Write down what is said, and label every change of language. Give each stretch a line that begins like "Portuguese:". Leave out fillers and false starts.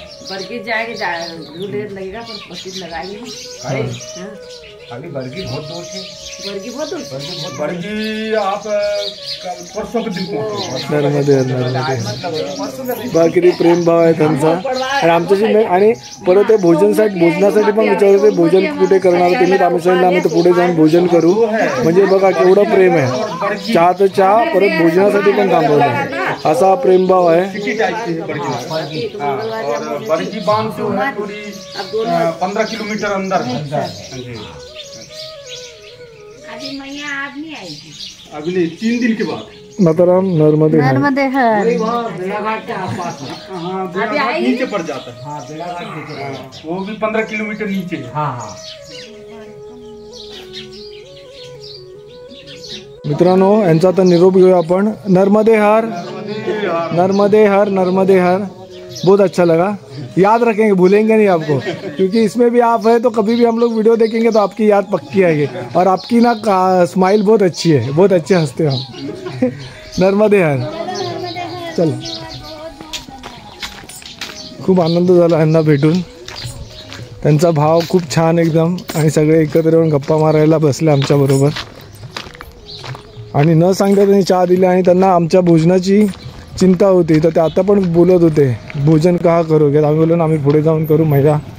Hindi: बरगी जाएंगे लगेगा पर पसीज लगाएंगे. अभी बरगी बहुत दूर है. बरगी बहुत दूर. बरगी आप परसों के दिन पहुंचे. नर्मदेहर.
Marathi: बाकी प्रेम भाव आहे त्यांचा. आणि आमच्याशी आणि परत ते भोजनासाठी पण विचारलं ते भोजन कुठे करणार तुम्ही. आम्ही सांगितलं आम्ही तर पुढे जाऊन भोजन करू. म्हणजे बघा केवढं प्रेम आहे. चहा तर चहा, परत भोजनासाठी पण थांबवलं. असा प्रेमभाव आहे.
Hindi: बरगी बांध जो है पूरी 15 किलोमीटर अंदर है. अभी मैया आज नहीं आएगी. अगले 3 दिन के बाद. माताराम नर्मदेहर. नर्मदेहर बेड़ाघाट के आसपास है. हाँ, बेड़ाघाट नीचे पड़ जाता है. हाँ, बेड़ाघाट वो भी 15 किलोमीटर नीचे है. हाँ.
Marathi: मित्रांनो, यांचा आता निरोप घेऊया आपण.
Hindi: नर्मदेहर, नर्मदेहर, नर्मदेहर. बहुत अच्छा लगा. याद रखेंगे, भूलेंगे नहीं आपको, क्योंकि इसमें भी आप है तो कभी भी हम लोग वीडियो देखेंगे तो आपकी याद पक्की आएगी. और आपकी ना स्माइल बहुत अच्छी है, बहुत अच्छे हंसते हो हम. नर्मदेहर.
Marathi: चल, खूप आनंद झाला यांना भेटून. त्यांचा भाव खूप छान एकदम. आणि सगळे एकत्र येऊन गप्पा मारायला बसले आमच्याबरोबर. आणि न सांगता त्यांनी चहा दिला. आणि त्यांना आमच्या भोजनाची चिंता होती, तर ते आता पण बोलत होते
Hindi: भोजन कहा करोगे.
Marathi: आम्ही बोललो ना आम्ही पुढे जाऊन करू. मैया